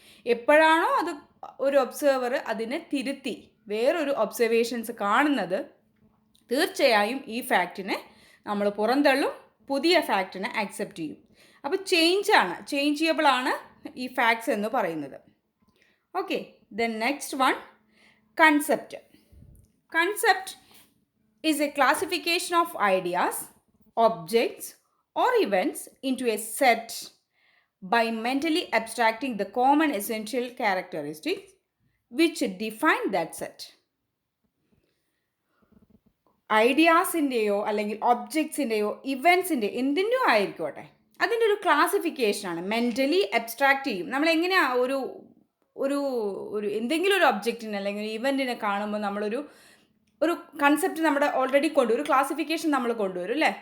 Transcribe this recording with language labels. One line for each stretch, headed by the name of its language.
Malayalam: എപ്പോഴാണോ അത് ഒരു ഒബ്സർവർ അതിനെ തിരുത്തി വേറൊരു ഒബ്സർവേഷൻസ് കാണുന്നത്, തീർച്ചയായും ഈ ഫാക്റ്റിനെ നമ്മൾ പുറന്തള്ളും, പുതിയ ഫാക്റ്റിനെ ആക്സെപ്റ്റ് ചെയ്യും. അപ്പോൾ ചേഞ്ചിയബിൾ ആണ് ഈ ഫാക്ട്സ് എന്ന് പറയുന്നത്. Okay,
English: Then next one Concept. Concept is a classification of ideas, objects, or events into a set by mentally abstracting the common essential characteristics which define that set.
Malayalam: ഐഡിയാസിൻ്റെയോ അല്ലെങ്കിൽ ഒബ്ജക്ട്സിൻ്റെയോ ഇവൻസിൻ്റെ എന്തിൻ്റെയോ ആയിരിക്കോട്ടെ, അതിൻ്റെ ഒരു ക്ലാസിഫിക്കേഷനാണ്. മെൻ്റലി അബ്സ്ട്രാക്റ്റ് ചെയ്യും. നമ്മളെങ്ങനെയാണ് ഒരു എന്തെങ്കിലും ഒരു ഒബ്ജക്റ്റിനെ അല്ലെങ്കിൽ ഒരു ഇവൻറ്റിനെ കാണുമ്പോൾ നമ്മളൊരു കൺസെപ്റ്റ് നമ്മുടെ ഓൾറെഡി ഒരു ക്ലാസിഫിക്കേഷൻ നമ്മൾ കൊണ്ടുവരും അല്ലേ.